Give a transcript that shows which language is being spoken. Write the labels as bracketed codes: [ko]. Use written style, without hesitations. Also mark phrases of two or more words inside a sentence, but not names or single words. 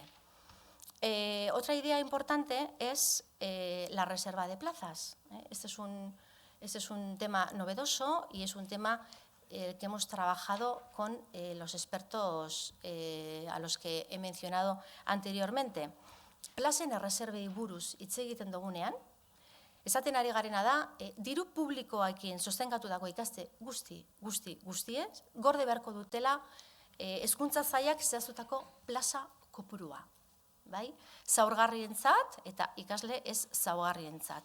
[es] Otra idea importante es la reserva de plazas. Este es un tema novedoso y es un tema que hemos trabajado con los expertos a los que he mencionado anteriormente. [eu] Plazen erreserbei buruz hitz egiten dugunean, esaten ari garena da, diru publikoekin sostengatutako ikaste guztiez, gorde beharko dutela hezkuntza sailak zehaztutako plaza kopurua. Zaurgarrientzat eta ikasle ez zaurgarrientzat.